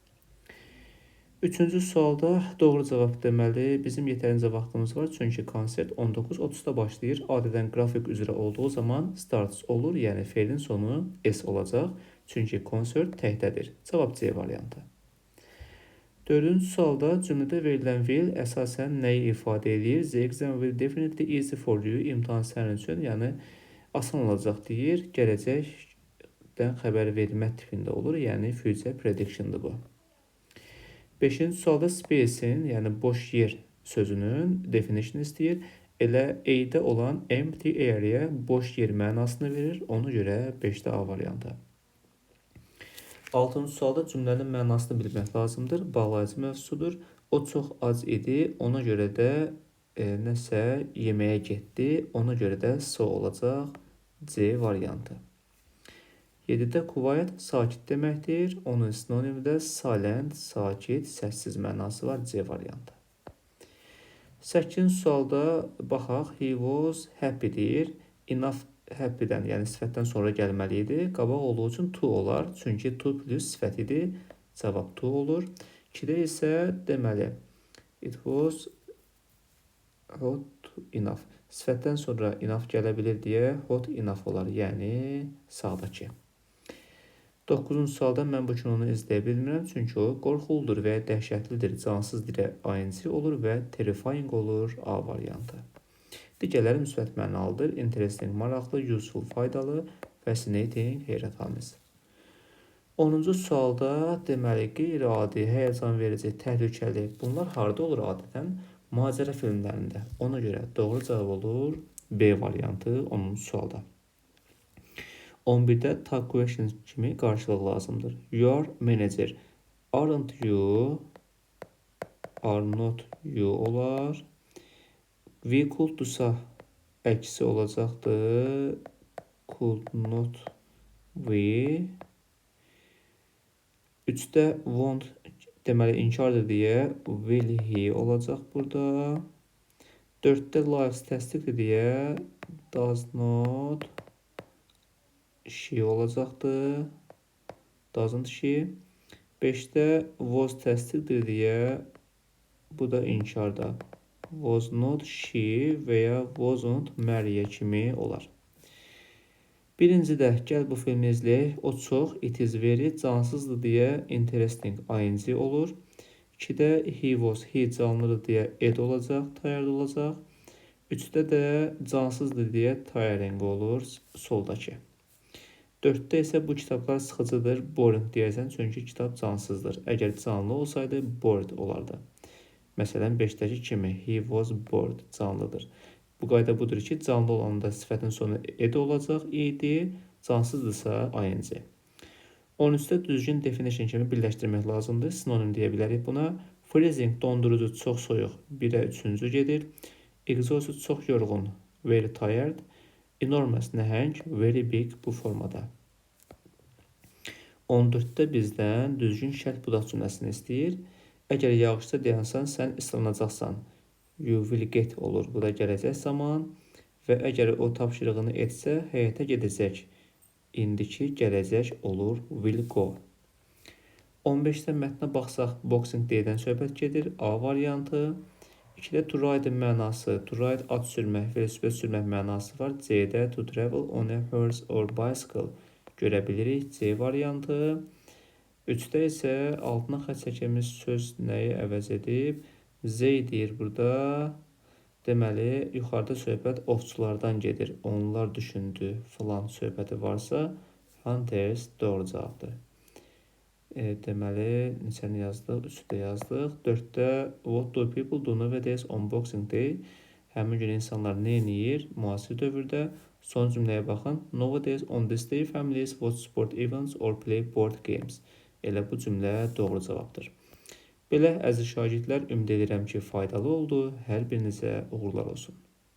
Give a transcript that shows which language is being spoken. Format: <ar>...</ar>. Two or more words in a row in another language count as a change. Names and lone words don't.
<az>Üçüncü sualda doğru cavab deməli, bizim yetərincə vaxtımız var. Çünki konsert 19:30-da başlayır. Adədən qrafik üzrə olduğu zaman starts olur, yəni feilin sonu S olacaq. Çünki konsert təkdədir. Cavab C variantı. Dördüncü sualda cümlədə verilən will əsasən nəyi ifadə edir?</az> <en>The exam will definitely easy for you.</en> <az>İmtahan sənin üçün, yəni asan olacaq deyir. Gələcəkdən xəbər vermə tipində olur, yəni</az> <en>future prediction'dır</en> <az>bu. Beşinci sualda space'in, yəni boş yer sözünün definition istəyir. Elə A-də olan</az> <en>empty area</en> <az>boş yer mənasını verir. Ona görə 5-də A variantı. Altıncı sualda cümlənin mənasını bilmək lazımdır. Bağlayıcı mövzusudur. O çox ac idi. Ona görə də nəsə yeməyə getdi. Ona görə də so olacaq. C variantı. 7-də quiet sakit deməkdir. Onun sinonimdə silent, sakit, səssiz mənası var. C variantı. 8-ci sualda baxaq.</az> <en>He was happy</en> <az>deyir. Enough happy-dən, yəni sifətdən sonra gəlməli idi. Qabaq olduğu üçün to olar. Çünki to plus sifət idi. Cavab to olur. 2-də isə deməli</az> <en>it was hot enough.</en> <az>Sifətdən sonra enough gələ bilir deyə</az> <en>hot enough</en> <az>olar. Yəni sağdakı. 9-cu sualda mən bu kinonu izləyə bilmirəm, çünki o qorxuludur və dəhşətlidir, cansız dilə INC olur və terrifying olur. A variantı. Digərləri müsbət mənalıdır. Interesting, maraqlı, useful, faydalı, fascinating, heyrətamiz. 10-cu sualda deməli qeyri-adi, həyəcan verici, təhlükəli. Bunlar harda olur adətən? Macəra filmlərində. Ona görə doğru cavab olur B variantı 10-cu sualda. 11-də</az> <en>tag questions</en> <az>kimi qarşılıq lazımdır.</az> <en>You are manager. Aren't you? Are not you olar. We could do-</en> <az>sa əksi olacaqdır.</az> <en>Could not we.</en> <az>3-də won't deməli inkardır deyə</az> <en>will he</en> <az>olacaq burada. 4-də lies təsdiqdir deyə</az> <en>does not she</en> <az>olacaqdır.</az> <en>Doesn't she.</en> <az>5-də was təsdiqdir deyə bu da inkarda.</az> <en>Was not she</en> <az>və ya</az> <en>wasn't Maria</en> <az>kimi olar. Birincidə gəl bu filmi izləyək. O çox,</az> <en>it is very,</en> <az>cansızdır deyə interesting INC olur. 2-də</az> <en>he was, he</en> <az>canlıdır deyə ed olacaq, tired olacaq. 3-də də cansızdır deyə tiring olur, soldakı. 4-də isə bu kitablar sıxıcıdır, boring deyərsən, çünki kitab cansızdır. Əgər canlı olsaydı, bored olardı. Məsələn, 5-dəki kimi,</az> <en>he was bored,</en> <az>canlıdır. Bu qayda budur ki, canlı olanda sifətin sonu ed olacaq, idi, cansızdırsa INC. 13-də düzgün definition kimi birləşdirmək lazımdır. Sinonim deyə bilərik buna. Freezing, dondurucu, çox soyuq, 1-ə 3-cü gedir. Exhausted, çox yorğun,</az> <en>very tired.</en> <az>Enormous, nəhəng,</az> <en>very big</en> <az>bu formada. 14-də bizdən düzgün şərt budaq cümləsini istəyir. Əgər yağışda dayansan, sən ıslanacaqsan.</az> <en>You will get</en> <az>olur. Bu da gələcək zaman. Və əgər o tapşırığını etsə, həyətə gedəcək. İndiki gələcək olur.</az> <en>Will go.</en> <az>15-də mətnə baxsaq, boxing deyilən söhbət gedir. A variantı. 2-də</az> <en>to ride</en> <az>mənası.</az> <en>To ride</en> <az>at sürmək, velosiped sürmək mənası var. C-də</az> <en>to travel on a horse or bicycle.</en> <az>Görə bilirik. C variantı. 3-də isə altına xətt çəkilmiş söz nəyi əvəz edib? Z deyir burada. Deməli, yuxarıda söhbət ovçulardan gedir. Onlar düşündü, filan söhbəti varsa, hunters doğru cavabdır. Deməli, neçəni yazdıq? 3-ü də yazdıq.</az> <en>4-də what do people do nowadays on Boxing Day?</en> <az>Həmin gün insanlar nə edir müasir dövrdə? Son cümləyə baxın.</az> <en>Nowadays on this day families watch sport events or play board games.</en> <az>Elə bu cümlə doğru cavabdır. Belə əziz şagirdlər, ümid edirəm ki, faydalı oldu. Hər birinizə uğurlar olsun.</az>